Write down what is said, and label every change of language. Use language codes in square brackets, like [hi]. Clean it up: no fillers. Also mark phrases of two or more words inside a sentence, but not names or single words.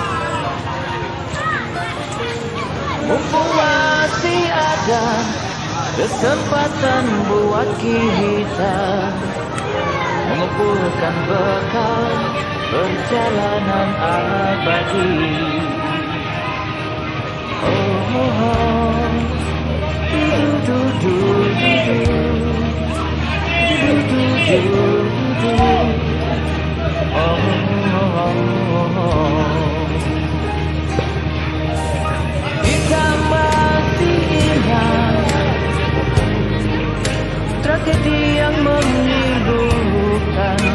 [id] Mumpung masih ada kesempatan buat kita mengumpulkan bekal perjalanan abadi. Oh, oh, oh. Du, du, du, du, du, du, du, du. Oh, oh, oh, oh. Kita masih ingat tragedi yang memilukan.